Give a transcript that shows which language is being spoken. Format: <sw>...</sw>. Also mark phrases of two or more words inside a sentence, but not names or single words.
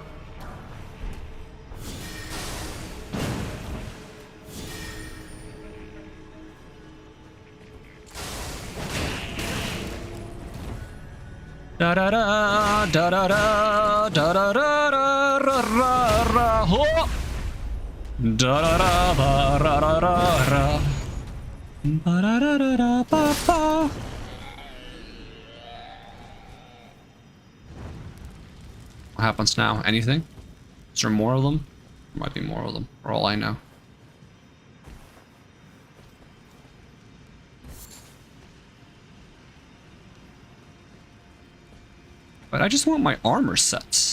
<en>Da da da da da da da da da da ra ra ho da da da ba ra ra ra ra ba da da da da ba ba. What happens now? Anything? Is there more of them? There might be more of them, for all I know. But I just want my armor sets.</en>